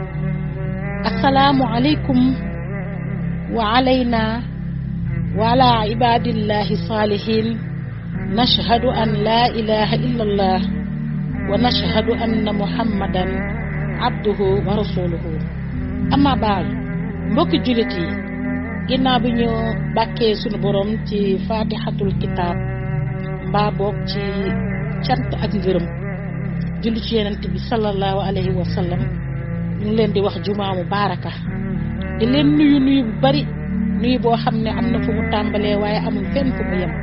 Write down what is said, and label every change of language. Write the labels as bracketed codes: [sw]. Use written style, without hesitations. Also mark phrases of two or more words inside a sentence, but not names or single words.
[ar] السلام عليكم وعلينا وعلى عباد الله الصالحين. نشهد أن لا إله إلا الله ونشهد أن محمدا عبده ورسوله. أما بعد [wo] mbokki jullit yi ginnaaw bi ñu bàkkee sunu borom ci [ar] فاتحة الكتاب [wo] mbaa boog ci cant ak ngërëm julli ci yonent bi [ar] صلى الله عليه وسلم, [wo] ñu ngi leen di wax [ar] جمعة مباركة, [wo] di leen nuyu bu bari, nuyu boo xam ne am na fu mu tàmbalee waaye amul fenn fu mu yem.